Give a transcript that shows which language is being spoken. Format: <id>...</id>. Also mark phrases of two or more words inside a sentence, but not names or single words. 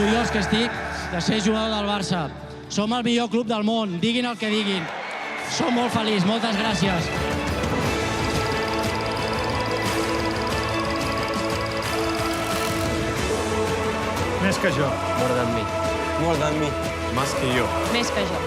<ca>que estic de ser jugador del Barça. Som el millor club del món, diguin el que diguin. Som molt feliç, moltes gràcies. Més que jo.</ca> <en>More than me. More than me.</en> <es>Más que yo.</es> <ca>Més que jo.</ca>